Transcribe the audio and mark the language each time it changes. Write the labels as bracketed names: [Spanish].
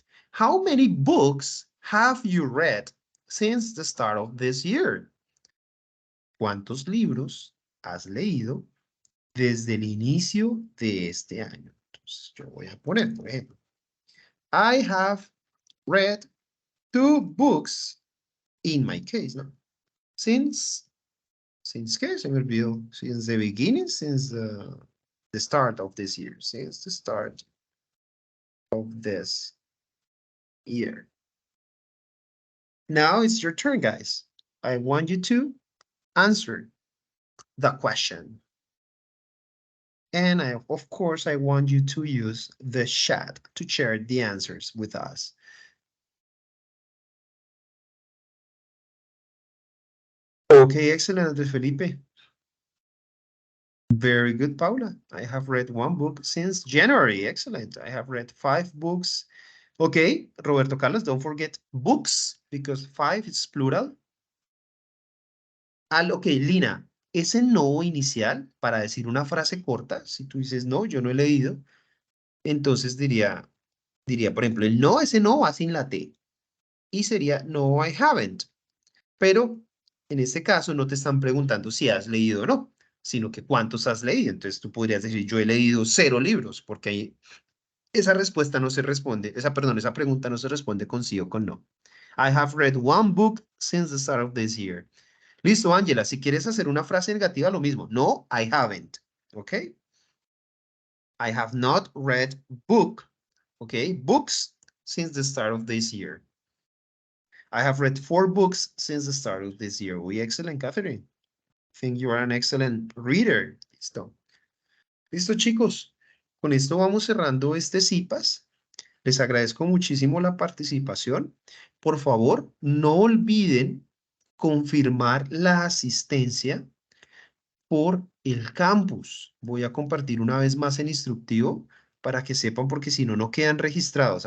[English] How many books have you read since the start of this year? [Spanish] ¿Cuántos libros has leído desde el inicio de este año? Entonces, yo voy a poner, por ejemplo, [English] I have read 2 books in my case, [Spanish] ¿no? Since ¿qué? Se me olvidó. [English] Since the beginning, since the start of this year. Since the start of this year. Now it's your turn, guys. I want you to answer the question. And of course, I want you to use the chat to share the answers with us. Okay, excellent, Andrés Felipe. Very good, Paula. I have read one book since January. Excellent. I have read 5 books. Okay, Roberto Carlos, don't forget books, because 5 is plural. [Spanish] Ok, Lina, ese no inicial para decir una frase corta, si tú dices no, yo no he leído, entonces diría, por ejemplo, el no, ese no va sin la T. Y sería [English] no, I haven't. [Spanish] Pero en este caso no te están preguntando si has leído o no, sino que cuántos has leído. Entonces tú podrías decir, yo he leído 0 libros, porque ahí esa respuesta no se responde, esa pregunta no se responde con sí o con no. [English] I have read 1 book since the start of this year. [Spanish] Listo, Ángela, si quieres hacer una frase negativa, lo mismo. [English] No, I haven't. ¿Ok? I have not read book. ¿Ok? Books since the start of this year. I have read 4 books since the start of this year. Uy, excellent, Catherine. I think you are an excellent reader. [Spanish] Listo. Listo, chicos. Con esto vamos cerrando este CIPAS. Les agradezco muchísimo la participación. Por favor, no olviden confirmar la asistencia por el campus. Voy a compartir una vez más el instructivo para que sepan, porque si no, no quedan registrados.